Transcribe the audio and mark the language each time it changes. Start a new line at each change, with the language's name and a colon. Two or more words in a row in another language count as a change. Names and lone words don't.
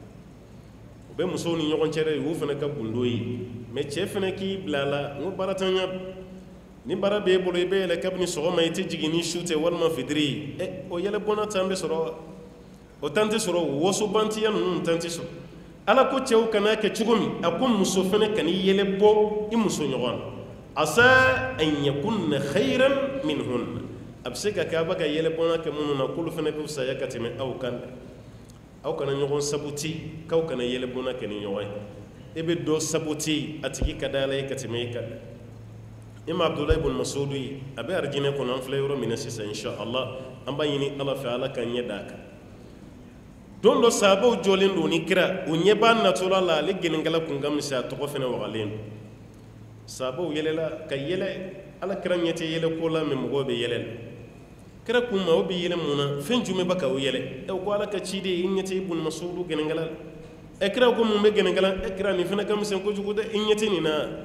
Bambara: o bɛ musow ni ɲɔgɔn cɛ dɛ o fana ka gundo ye mɛ cɛ fana k'i bila a la n ko baara t'an ɲɛ ni baara b'e bolo i bɛ yɛlɛ kabini sɔgɔma i tɛ jigin ni su tɛ walima fitiri o yɛlɛ bɔnna tan bɛ sɔrɔ wa o tan tɛ sɔrɔ wasobantiya ninnu tan tɛ sɔrɔ ala ko cɛw kana kɛ cogo min a ko muso fana kana i yɛlɛ bɔ i muso ɲɔgɔn na
Arabic: عسى أن يكن خيرا منهن
Bambara: a bɛ se ka kɛ a bɛ ka yɛlɛ bɔnna kɛ minnu na k'olu fana bɛ fisaya ka tɛmɛ aw kan dɛ aw kana ɲɔgɔn sabuti k'aw kana yɛlɛ bɔnna kɛ ni ɲɔgɔn ye e bɛ dɔ sabuti a tigi ka da ala ye ka tɛmɛ i kan dɛ ima abdullahi ibn masudu yi a bɛ arijinɛ kɔnɔ an filɛ yɔrɔ min na sisan
Arabic: إن شاء الله
Bambara: an b'a ɲini ala fɛ ala ka ɲɛ d'a kan don dɔ sahabaw jɔlen don ni kira u ɲɛ b'a natɔla la ale gɛnɛnkala kun ka misɛn a tɔgɔ fana wagalen don sahabaw yɛlɛla ka yɛlɛ ala kira ɲɛ tɛ yɛlɛ ko la mɛ mɔgɔw bɛ yɛlɛ la kira kun ma o bɛ yɛlɛ mun na fɛn jumɛn bɛ ka o yɛlɛ ko ala ka ciden i ɲɛ tɛ ibn masudu gɛnɛnkala la kira ko mun bɛ gɛnɛnkala kira nin fana ka misɛn kojugu dɛ i ɲɛ tɛ nin na